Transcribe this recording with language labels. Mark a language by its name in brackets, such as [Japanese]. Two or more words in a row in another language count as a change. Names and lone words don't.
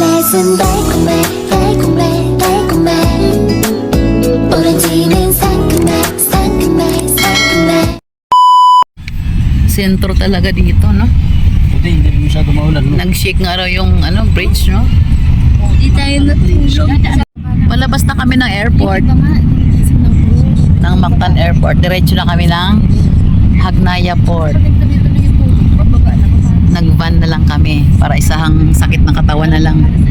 [Korean] 입맛은 달콤해 달콤해 달콤해 오렌지는 상큼해 상큼해 상큼해. [Filipino] Sentro talaga dito, no? Hindi masyado maulan. No? Nag-shake nga raw yung bridge, no? Di tayo natulog. Malabas na kami ng airport. Ng Mactan Airport. Diretso na kami ng Hagnaya Port. Nag-van na lang kami para isahang sakit ng katawan na lang.